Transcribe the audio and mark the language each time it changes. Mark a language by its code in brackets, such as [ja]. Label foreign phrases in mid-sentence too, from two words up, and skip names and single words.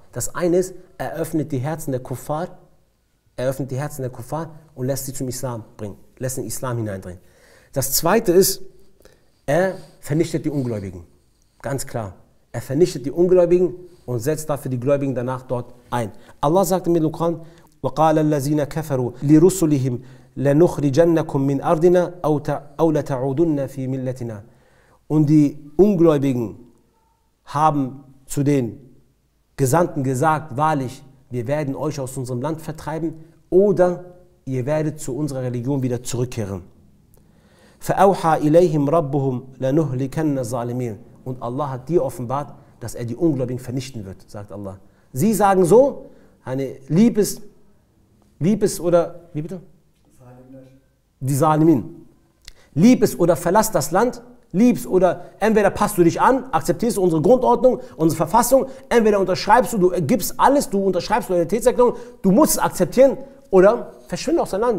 [de] Das eine ist, er öffnet die Herzen der Kuffar, und lässt sie zum Islam bringen, lässt den Islam hineindringen. Das zweite ist, er vernichtet die Ungläubigen. Ganz klar. Er vernichtet die Ungläubigen und setzt dafür die Gläubigen danach dort ein. Allah sagt im Koran, [ar] وَقَالَ الَّذِينَ كَفَرُوا لِرُسُلِهِمْ لَنُخْرِجَنَّكُمْ مِنْ أَرْضِنَا أَوْ لَتَعُودُنَّ فِي مِلَّتِنَا. [de] Und die Ungläubigen haben zu den Gesandten gesagt, wahrlich, wir werden euch aus unserem Land vertreiben oder ihr werdet zu unserer Religion wieder zurückkehren. [ar] فَأَوْحَى إِلَيْهِمْ رَبُّهُمْ لَنُهْلِكَنَّ الظَّالِمِينَ. [de] Und Allah hat dir offenbart, dass er die Ungläubigen vernichten wird, sagt Allah. Sie sagen so, lieb es oder, wie bitte? Die Zalimin. Lieb es oder verlass das Land, liebst oder entweder passt du dich an, akzeptierst du unsere Grundordnung, unsere Verfassung, entweder unterschreibst du gibst alles, du unterschreibst Loyalitätserklärung, du musst es akzeptieren oder verschwinde aus dein Land.